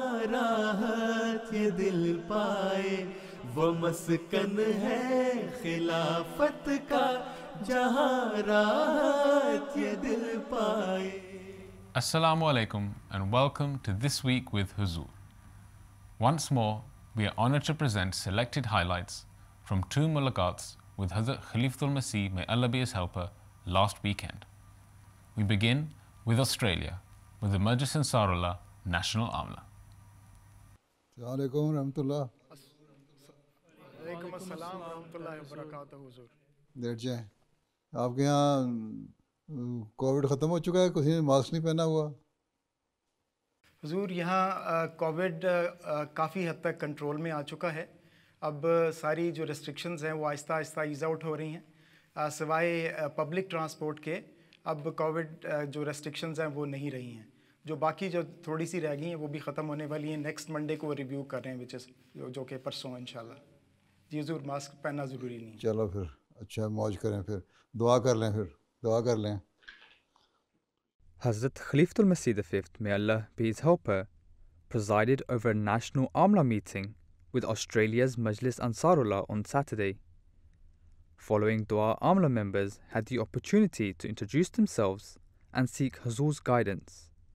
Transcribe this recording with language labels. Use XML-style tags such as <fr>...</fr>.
<ur>راحت یہ دل پائے، وہ مسکن ہے خلافت کا جہاں راحت یہ دل پائے.</ur> <en>Assalamu alaikum and welcome to This Week with Huzur. Once more, we are honored to present selected highlights from two mulaqats with Hazrat Khalifatul Masih, may Allah be his helper, last weekend. We begin with Australia, with the Majlis Ansarullah National Amla.</en> <ur>السلام علیکم ورحمۃ اللہ. وعلیکم السلام ورحمۃ اللہ وبرکاتہ. حضور late جائیں. آپ کے یہاں کووڈ ختم ہو چکا ہے؟ کسی نے ماسک نہیں پہنا ہوا؟ حضور یہاں کووڈ کافی حد تک کنٹرول میں آ چکا ہے. اب ساری جو ریسٹرکشنز ہیں وہ آہستہ آہستہ ایز آؤٹ ہو رہی ہیں، سوائے پبلک ٹرانسپورٹ کے. اب کووڈ جو ریسٹرکشنز ہیں وہ نہیں رہی ہیں. جو باقی جو تھوڑی سی رہ گئی ہیں وہ بھی ختم ہونے والی ہیں. نیکسٹ منڈے کو وہ ریویو کر رہے ہیں</ur> <en>which is</en> <ur>جو کہ پرسوں انشاءاللہ. جی حضور ماسک پہننا ضروری نہیں. چلو پھر اچھا موج کریں، پھر دعا کر لیں، دعا کر لیں.</ur> <en>Hazrat Khalifatul Masih V, may Allah be his helper, presided over a national Amla meeting with Australia's Majlis Ansarullah on Saturday. Following dua, Amla members had the opportunity to introduce themselves and seek Hazur's guidance.</en>